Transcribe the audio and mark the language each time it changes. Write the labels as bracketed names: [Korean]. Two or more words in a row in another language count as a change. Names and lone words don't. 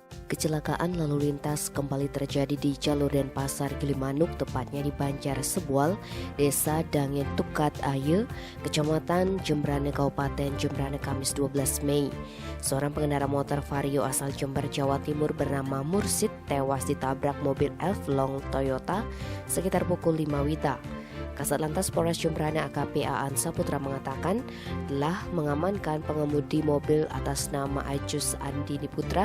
[Indonesian] Kecelakaan lalu lintas kembali terjadi di jalur Denpasar Gilimanuk, tepatnya di Banjar Sebual, Desa Dangin Tukat Aye, Kecamatan Jembrane, Kabupaten Jembrane, Kamis 12 Mei. Seorang pengendara motor Vario asal Jember, Jawa Timur bernama Mursid tewas ditabrak mobil Elf Long Toyota sekitar pukul 5 WITA. Kasat Lantas Polres Jembrane AKP Aan Saputra mengatakan telah mengamankan pengemudi mobil atas nama Ajus Andi Putra.